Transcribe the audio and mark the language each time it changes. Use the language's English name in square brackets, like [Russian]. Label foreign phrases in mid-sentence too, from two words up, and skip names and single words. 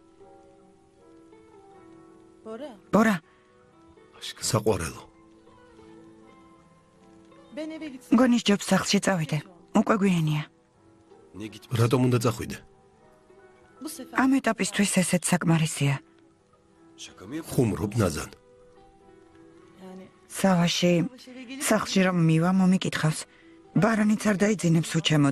[Turkish] Bora. [Georgian] ბორა, საყვარელო. [Turkish] Ben eve gitsem. [Georgian] გონის ჯობს სახლში წავიდე. უკვე გვიანია. რატომ უნდა წახვიდე? [Turkish] Bu sefer. [Georgian] ამ ეტაპისთვის ესეც საკმარისია. ხუმრობ ნაზან. [Turkish] Yani. [Georgian] სავაში [Turkish] Baş eve gelip. [Georgian] სახლში რომ მივა მომიკითხავს. ბარანიც არ დაიძინებს უჩემოდ.